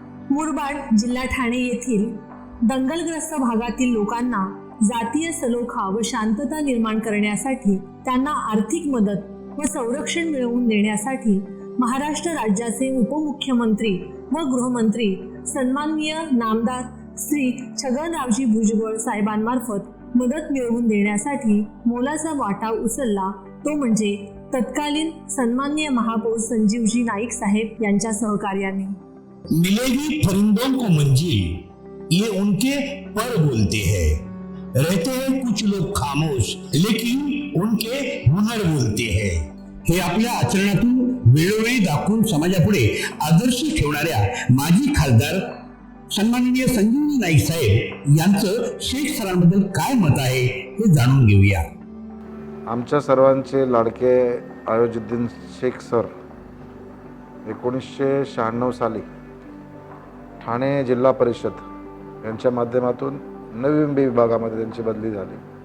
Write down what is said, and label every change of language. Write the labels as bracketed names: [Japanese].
[Marathi] मुरबाड, जिल्हा ठाणे येथील दंगलग्रस्त भागातील लोकांना जातीय सलोखा व शांतता निर्माण करण्यासाठी, त्यांना आर्थिक मदत व संरक्षण मिळवून देण्यासाठी महाराष्ट्र राज्याचे उपमुख्यमंत्री व गृहमंत्री सन्माननीय नामदार श्री छगनरावजी भुजबळ साहेबांमार्फत मदत मिळवून देण्यासाठी मोलाचा वाटा उचलला. तो म्हणजे तत्कालीन सन्माननीय महापौर संजीवजी नाईक साहेब यांच्या सहकार्याने. [Hindi] मिलेगी परिंदों को मंजिल, ये उनके पर बोलते हैं. रहते हैं कुछ लोग खामोश, लेकिन उनके हुनर बोलते हैं. [Marathi] हे आपल्या आचरणातून वेळोवेळी दाखवून समाजापुढे आदर्श ठेवणाऱ्या माजी खासदार सन्माननीय संजीवजी नाईक साहेब यांचं शेख सरांबद्दल काय मत आहे हे जाणून घेऊया. आमच्या सर्वांचे लाडके अयाजुद्दीन शेख सर 1996 साली ठाणे जिल्हा परिषद यांच्या माध्यमातून नवी मुंबई विभागामध्ये त्यांची बदली झाली.